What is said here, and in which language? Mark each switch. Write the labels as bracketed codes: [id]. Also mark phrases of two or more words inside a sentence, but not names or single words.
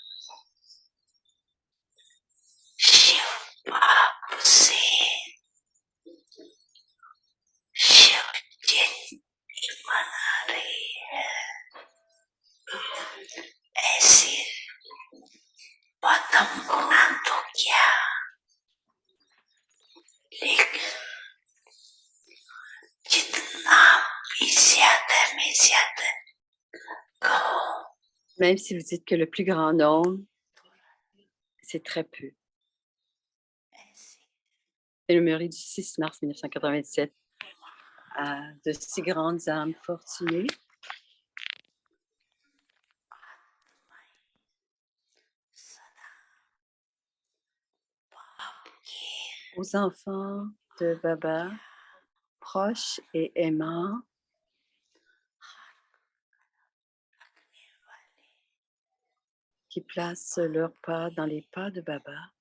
[hi] शिव बाप से शिव जयंती मना रही है, ऐसे पदम गुना तो क्या, लेकिन जितना भी ज्यादा में ज्यादा कहो, [fr] même si vous dites que le plus grand nombre, c'est très peu. C'est le Murray du 6 mars 1997 de si grandes âmes fortunées aux enfants de Baba, proches et aimants, qui placent leurs pas dans les pas de Baba.